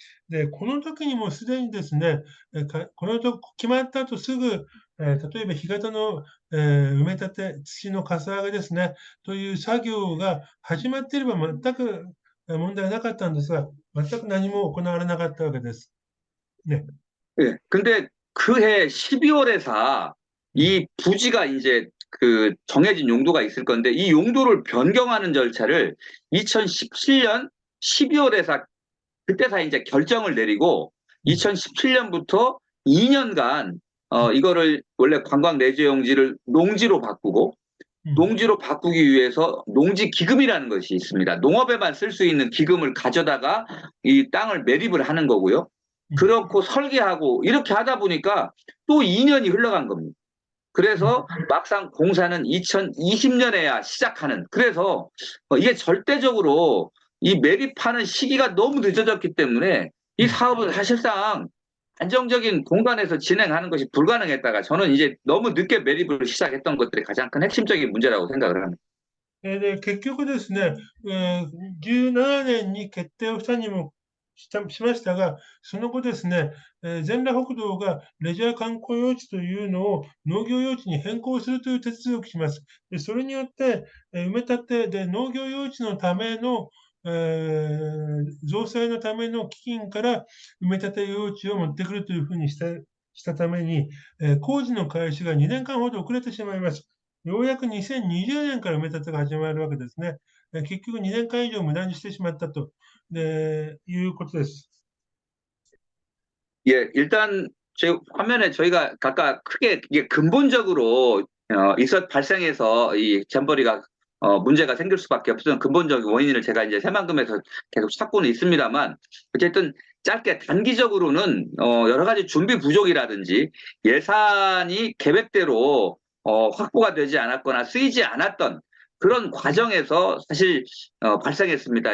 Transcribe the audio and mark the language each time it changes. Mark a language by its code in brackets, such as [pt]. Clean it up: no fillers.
[ja] で、この時にもすでにですね、このと決まった後すぐ、例えば干潟の、埋め立て、土のかさ上げですね、という作業が始まっていれば全く問題なかったんですが、全く何も行われなかったわけです。 [ko] 네. 예. 근데 그해 12월에서 이 부지가 이제 그 정해진 용도가 있을 건데 이 용도를 변경하는 절차를 2017년 12월에서 그때서 이제 결정을 내리고 2017년부터 2년간 이거를 원래 관광 내재용지를 농지로 바꾸고 농지로 바꾸기 위해서 농지 기금이라는 것이 있습니다. 농업에만 쓸 수 있는 기금을 가져다가 이 땅을 매립을 하는 거고요. 그렇고 설계하고 이렇게 하다 보니까 또 2년이 흘러간 겁니다. 그래서 막상 공사는 2020년에야 시작하는. 그래서 이게 절대적으로 이 매립하는 시기가 너무 늦어졌기 때문에 이 사업은 사실상 안정적인 공간에서 진행하는 것이 불가능했다가 저는 이제 너무 늦게 매립을 시작했던 것들이 가장 큰 핵심적인 문제라고 생각을 합니다. [ja] で、結局ですね、17年に決定をしたにもしましたが、その後ですね、全羅北道がレジャー観光用地というのを農業用地に変更するという手続きをします。で、それによって、埋め立てで農業用地のための、造成のための基金から埋め立て用地を持ってくるというふうにしたために、工事の開始が2年間ほど遅れてしまいます。ようやく2020年から埋め立てが始まるわけですね。結局2年間以上無駄にしてしまったということです。 [ko] 예, 일단 제 화면에 저희가 각각 크게 이게 근본적으로 발생해서 이 잼버리가 문제가 생길 수밖에 없는 근본적인 원인을 제가 이제 새만금에서 계속 찾고는 있습니다만 어쨌든 짧게 단기적으로는 여러 가지 준비 부족이라든지 예산이 계획대로 확보가 되지 않았거나 쓰이지 않았던 그런 과정에서 사실 발생했습니다.